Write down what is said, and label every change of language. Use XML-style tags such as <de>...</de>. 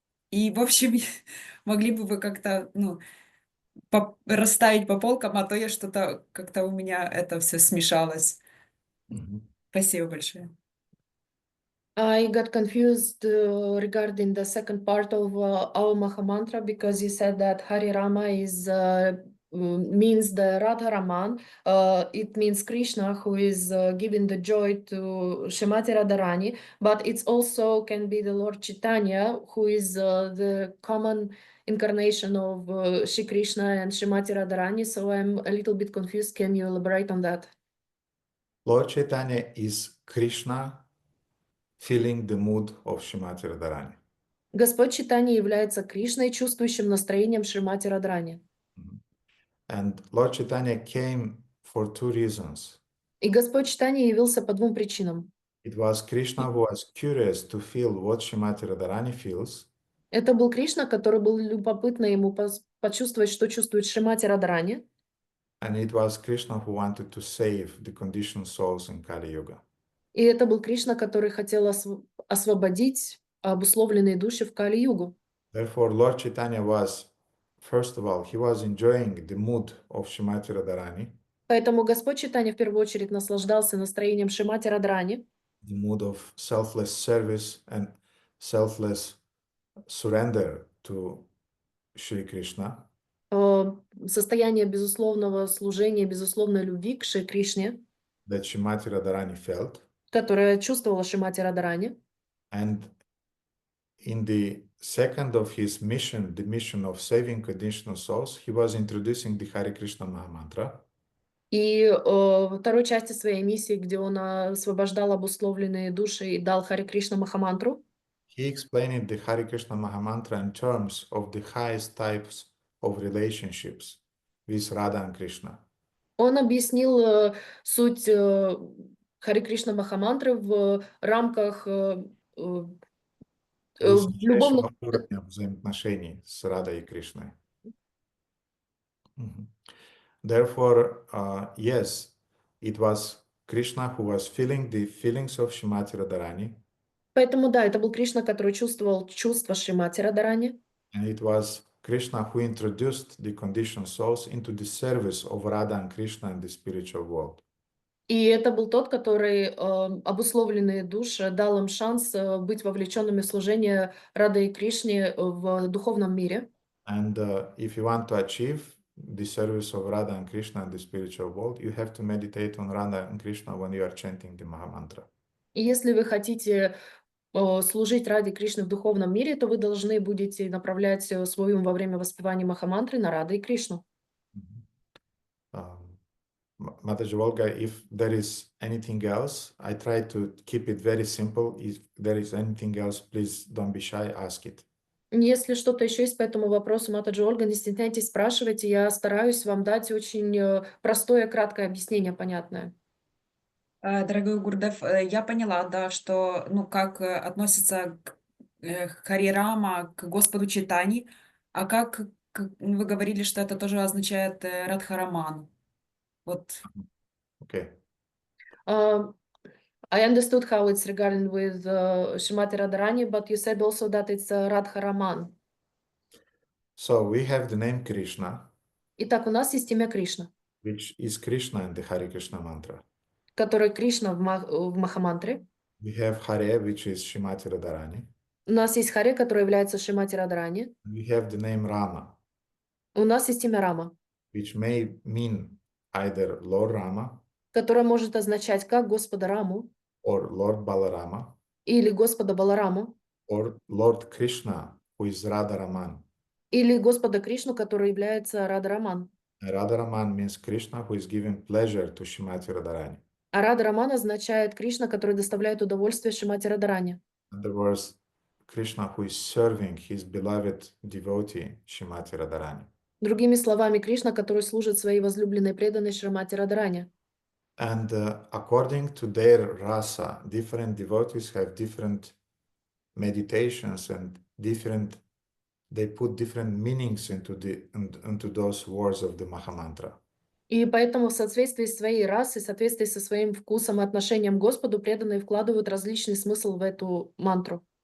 <ru>И, в общем, могли бы вы как-то расставить по полкам, а то я что-то как-то у меня это все смешалось. Спасибо большое.</ru> <en>I got confused regarding the second part of our Mahamantra, because you said that Hari Rama is means the Radharaman. It means Krishna, who is giving the joy to Shrimati Radharani, but it's also can be the Lord Chaitanya, who is the common incarnation of Shri Krishna and Shrimati Radharani. So I'm a little bit confused. Can you elaborate on that? Lord Chaitanya is Krishna feeling the mood of Shrimati Radharani.</en> <ru>Господь Чайтанья является Кришной, чувствующим настроением Шримати Радхарани.</ru> <en>And Lord Chaitanya came for two reasons.</en> <ru>И Господь Чайтанья явился по двум причинам.</ru> <en>It was Krishna who was curious to feel what Shrimati Radharani feels.</en> <ru>Это был Кришна, который был любопытно ему почувствовать, что чувствует Шримати Радхарани.</ru> <en>And it was Krishna who wanted to save the conditioned souls in Kali Yuga.</en> <ru>И это был Кришна, который хотел освободить обусловленные души в Кали-югу.</ru> <en>Therefore, Lord Chaitanya was, first of all, he was enjoying the mood of Srimati Radharani,</en> <ru>Поэтому Господь Чайтанья в первую очередь наслаждался настроением Шримати Радхарани,</ru> <en>the mood of selfless service and selfless surrender to Shri Krishna.</en> <ru>состояние безусловного служения, безусловной любви к Шри Кришне,</ru> <en>That Srimati Radharani felt.</en> <ru>которое чувствовала Шримати Радхарани.</ru> <en>And in the second of his mission, the mission of saving conditional souls, he was introducing the Hare Krishna Mahamantra.</en> <ru>И во второй части своей миссии, где он освобождал обусловленные души и дал Харе Кришна Махамантру,</ru> <en>he explained the Hare Krishna Mahamantra in terms of the highest types of relationships with Radha and Krishna.</en> <ru>Он объяснил суть Харе Кришна Махамантры в рамках любовных... уровня взаимоотношений с Радой и Кришной.</ru> <en>Therefore, yes, it was Krishna who was feeling the feelings of Srimati Radharani.</en> <ru>Поэтому да, это был Кришна, который чувствовал чувства Шримати Радхарани.</ru> <en>And it was Krishna who introduced the conditioned souls into the service of Radha and Krishna in the spiritual world.</en> <ru>И это был тот, который обусловленные души дал им шанс быть вовлеченными в служение Рады и Кришне в духовном мире.</ru> <en>And if you want to achieve the service of Radha and Krishna in the spiritual world, you have to meditate on Radha and Krishna when you are chanting the Mahamantra.</en> <ru>И если вы хотите служить Раде Кришны в духовном мире, то вы должны будете направлять свой ум во время воспевания Махамантры на Раду и Кришну.</ru> <en>Mataji Volga, if there is anything else, I try to keep it very simple. If there is anything else, please don't be shy, ask it.</en> <ru>Если что-то еще есть по этому вопросу, Матаджи Ольга, не стесняйтесь, спрашивайте. Я стараюсь вам дать очень простое, краткое объяснение, понятное. Дорогой Гурдев, я поняла, да, что, ну, как относится к Харе Рама, к Господу Чайтани, а как вы говорили, что это тоже означает Радхараман. Вот.</ru> <en>Okay. I understood how it's regarding with Srimati Radharani, but you said also that it's Radharaman. So we have the name Krishna.</en> <ru>Итак, у нас есть имя Кришна,</ru> <en>Which is Krishna in the Hare Krishna mantra.</en> <ru>который Кришна в Махамантре.</ru> <en>We have Hare, which is Srimati Radharani.</en> <ru>У нас есть Харе, который является Шримати Радхарани.</ru> <en>We have the name Rama.</en> <ru>У нас есть имя Рама,</ru> <en>Which may mean either Lord Rama</en> <ru>которое может означать как Господа Раму</ru> <en>or Lord Balarama</en> <ru>или Господа Балараму,</ru> <en>or Lord Krishna, who is Radharaman.</en> <ru>или Господа Кришну, который является Радхараман.</ru> <en>Radharaman means Krishna who is giving pleasure to Srimati Radharani.</en> <ru>А Радхараман означает Кришна, который доставляет удовольствие Шримати Радхарани.</ru> <en>In other words, Krishna who is serving his beloved devotee Srimati Radharani.</en> <ru>Другими словами, Кришна, который служит своей возлюбленной преданной Шримати Радхарани.</ru> <en>And according to their rasa, different devotees have different meditations and they put different meanings into those words of the Mahamantra.</en> <ru>И поэтому в соответствии с своей расой, в соответствии со своим вкусом и отношением к Господу, преданные вкладывают различный смысл в эту мантру.</ru>